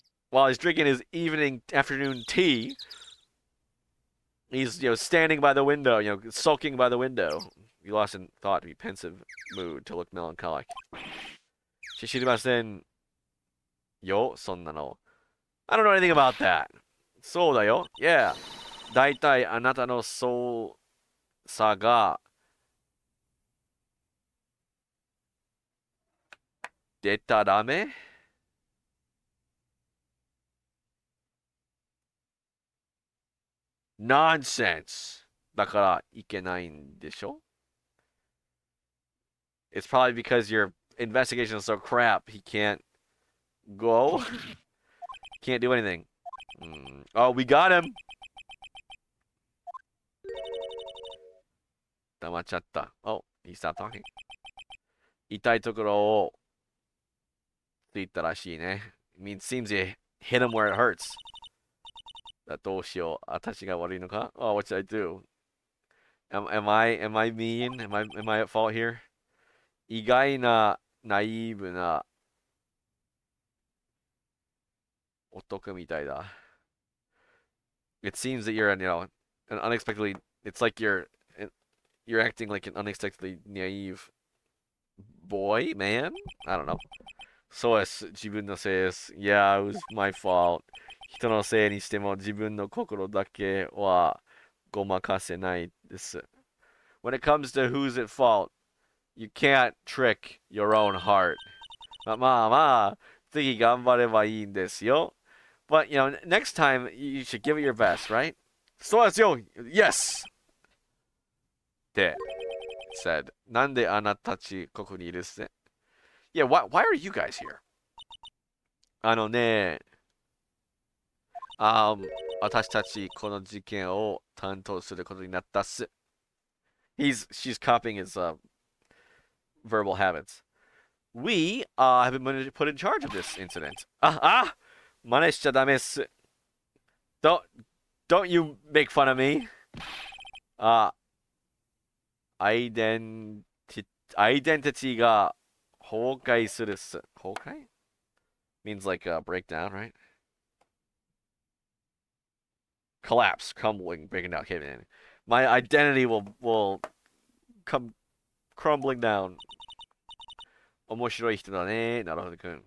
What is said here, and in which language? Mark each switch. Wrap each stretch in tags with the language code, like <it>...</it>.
<en>While he's drinking his afternoon tea, he's, standing by the window, sulking by the window. Be lost in thought, to be pensive mood, to look melancholic.</en> <ja>知りませんよ、そんなの.</ja> <en>I don't know anything about that.</en> <ja>そうだよ.</ja> <en>Yeah.</en> <ja>だいたいあなたの操作が出たらダメ?</ja> <en>Nonsense.</en> <ja>だからいけないんでしょ?</ja> <en>It's probably because your investigation is so crap, he can't go. Can't do anything. Oh, we got him.</en> <ja>黙っちゃった.</ja> <en>Oh, he stopped talking.</en> <ja>痛いところをついたらしいね.</ja> <en>I mean, it seems you hit him where it hurts.</en> <ja>どうしよう。私が悪いのか?</ja> <en>Oh, what should I do? Am I mean? Am I at fault here?</en> <ja>意外なナイーブな男みたいだ.</ja> <en>It seems that you're, an unexpectedly. It's like you're acting like an unexpectedly naive boy, man. I don't know.</en> <ja>そうです。自分のせいです.</ja> <en>Yeah, it was my fault.</en> <ja>人のせいにしても自分の心だけはごまかせないです.</ja> <en>When it comes to who's at fault, you can't trick your own heart.</en> <ja>まあ、次頑張ればいいんですよ.</ja> <en>But, you know, next time you should give it your best, right? So that's yo. Yes! って said.</en> <ja>なんであなたたちここにいるっす？</ja> <en>Yeah, why are you guys here?</en> <ja>あのね、私たちこの事件を担当することになったっす。</ja> <en>She's copying his verbal habits. We have been put in charge of this incident.</en> <ja>真似しちゃダメっす。</ja> <en>Don't you make fun of me.</en> <ja>アイデンティティが崩壊するっす。</ja> <en>崩壊 means like breakdown, right? Collapse, crumbling, breaking down, caving in. My identity will come crumbling down.</en> <ja>面白い人だね。なるほどくん。</ja>